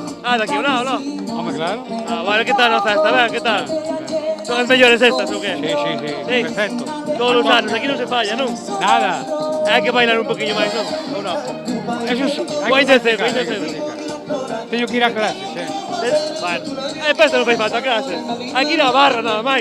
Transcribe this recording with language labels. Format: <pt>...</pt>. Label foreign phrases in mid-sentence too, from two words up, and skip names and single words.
<es>Ah, de aquí, no. Hombre, claro. Ah, vale, ¿qué tal la festa? A ver, ¿qué tal?</es> <gl>Son as mellores estas, ou que?</gl> <es>Sí, perfecto.</es> <gl>Todos os anos, aquí non se falla, non? Nada. Hai que bailar un poquinho máis, non? Ou non?</gl> <es>Eso es...</es> <gl>Pointe cedo. Teño que ir a clases, Bueno, festa non fai falta clases. Hai que ir á barra nada máis,</gl>